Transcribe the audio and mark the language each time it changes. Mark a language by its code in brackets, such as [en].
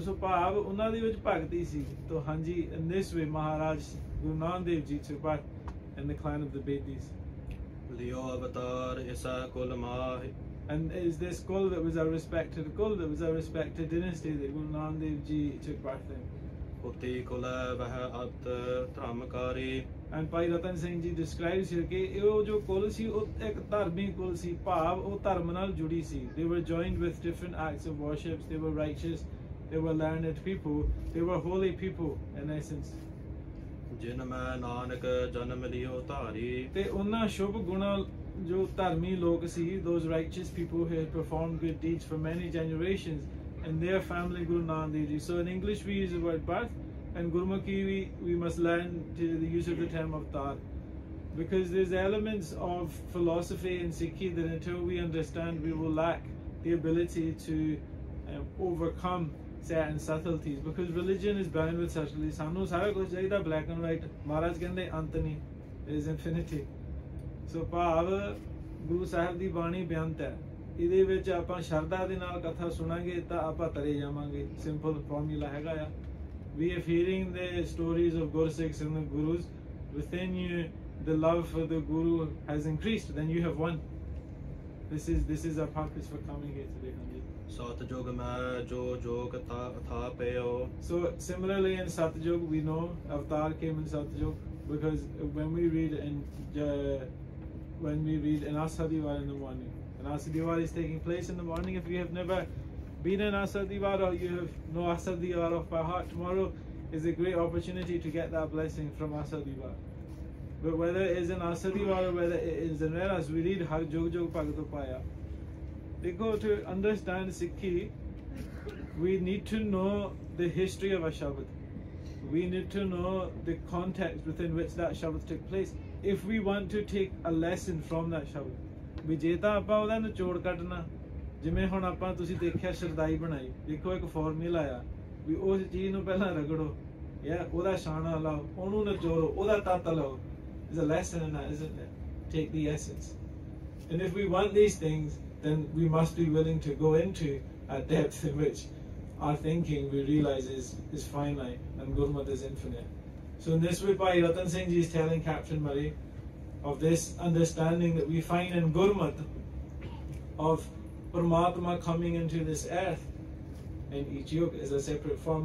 [pa] ਸੋ ਭਾਵ ਉਹਨਾਂ ਦੇ ਵਿੱਚ ਭਗਤੀ ਸੀ. ਤੋ ਹਾਂਜੀ, [en] in this way Maharaj Guru Nanak Dev Ji took part in the clan of the Bedis. [pa] ਲਿਓ ਅਵਤਾਰ ਇਸਾ ਕੁਲ ਮਾਹ. [en] And is this Kul that was a respected Kul, that was a respected dynasty that Guru Nanak Dev Ji took birth in. [pa] ਉਤੀ ਕੁਲ ਵਹ ਅਤ ਧਰਮਕਾਰੀ. [en] And Bhai Rattan Singh Ji describes here [pa] ਕਿ ਇਹ ਜੋ ਕੁਲ ਸੀ ਉਹ ਇੱਕ ਧਾਰਮੀ ਕੁਲ ਸੀ. ਭਾਵ ਉਹ ਧਰਮ ਨਾਲ ਜੁੜੀ ਸੀ. [en] They were joined with different acts of worship. They were righteous. They were learned people. They were holy people in essence. [pa] ਜਿਨ ਮੈਂ ਨਾਨਕ ਜਨਮ ਲਿਓ ਧਾਰੀ. ਤੇ ਉਹਨਾਂ ਸ਼ੁਭ ਗੁਣਾਂ ਜੋ ਧਰਮੀ ਲੋਕ ਸੀ, [en] those righteous people who had performed good deeds for many generations, and their family Guru Nanak Dev Ji. So in English we use the word birth, and Gurmukhi we must learn to the use of the term Avtar, because there's elements of philosophy in Sikhi that until we understand, we will lack the ability to overcome certain subtleties, because religion is bound with subtleties. [pa] Sanu sara kuch chahida [en] black and white. [pa] Maharaj kende ant nahi, [en] there is infinity. [pa] So ਭਾਵ ਗੁਰੂ ਸਾਹਿਬ ਦੀ ਬਾਣੀ ਬੇਅੰਤ ਹੈ. ਇਹਦੇ ਵਿੱਚ ਆਪਾਂ ਸ਼ਰਧਾ ਦੇ ਨਾਲ ਕਥਾ ਸੁਣਾਂਗੇ ਤਾਂ ਆਪਾਂ ਤਰੇ ਜਾਵਾਂਗੇ. ਸਿੰਪਲ ਫਾਰਮੂਲਾ ਹੈਗਾ ਆ. [en] We are hearing the stories of Gursikhs and the Gurus. Within you, the love for the Guru has increased. Then you have won. This is our purpose for coming here today. [pa] Satjug mein jo jog tha payo. So [en] similarly in Satjug we know Avtar came in Satjug, because when we read in Asadivar in the morning, and Asadivar is taking place in the morning. If you have never been in Asadivar, or you have no Asadivar off by heart, tomorrow is a great opportunity to get that blessing from Asadivar. But whether it is in Asadivar or whether it is in Veras, we read Har Jog Jog Bhagatu Paya. They go to understand Sikhi, we need to know the history of a Shabad. We need to know the context within which that Shabad took place if we want to take a lesson from that Shabad. [pa] ਵੀ ਜੇ ਤਾਂ ਆਪਾਂ ਉਹਦਾ ਨਿਚੋੜ ਕੱਢਣਾ, ਜਿਵੇਂ ਹੁਣ ਆਪਾਂ ਤੁਸੀਂ ਦੇਖਿਆ ਸ਼ਰਦਾਈ ਬਣਾਈ, ਦੇਖੋ ਇੱਕ ਫਾਰਮੂਲਾ ਆ ਵੀ ਉਸ ਚੀਜ਼ ਨੂੰ ਪਹਿਲਾਂ ਰਗੜੋ, ਜਾਂ ਉਹਦਾ ਛਾਣਾ ਲਾਓ, ਉਹਨੂੰ ਨਿਚੋੜੋ, ਉਹਦਾ ਤੱਤ ਲਓ. [en] There's a lesson in that, isn't there? Take the essence. And if we want these things, then we must be willing to go into a depth in which our thinking, we realize is finite and Gurmat is infinite. So in this way, Bhai Rattan Singh Ji is telling Captain Murray of this understanding that we find in Gurmat of Paramatma coming into this earth in each yug as a separate form.